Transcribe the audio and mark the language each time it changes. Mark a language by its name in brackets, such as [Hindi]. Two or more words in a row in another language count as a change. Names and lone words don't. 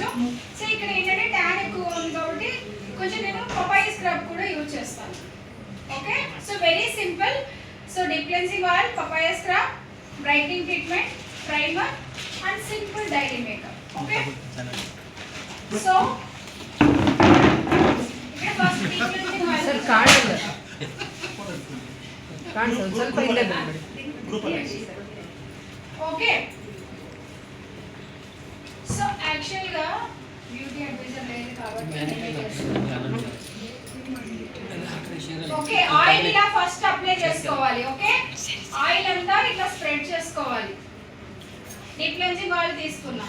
[Telugu] సో ఇక్కడ ఏంటంటే ట్యాన్ ఎక్కువ ఉంది కాబట్టి కొంచెం నేను [English] papaya scrub [Telugu] కూడా యూజ్ చేస్తాను. [English] Okay, so very simple. So deep cleansing oil, papaya scrub, brightening treatment, primer and simple daily makeup. Okay, so ఇక్కడ first deep cleansing oil [Kannada] ಸರ್ ಕಾಣಿಲ್ಲ ಕಾಣಿಸ ಸ್ವಲ್ಪ ಇಲ್ಲೇ ಬಂದ್ಬಿಡಿ. [Telugu] ఓకే. [English] so actually beauty advisor [Telugu] లేదు కాబట్టి ఓకే, ఆయిల్ ఇలా [English] first apply [Telugu] చేసుకోవాలి. ఓకే, ఆయిల్ అంతా ఇట్లా స్ప్రెడ్ చేసుకోవాలి. [English] deep cleansing oil [Telugu] తీసుకున్నాం.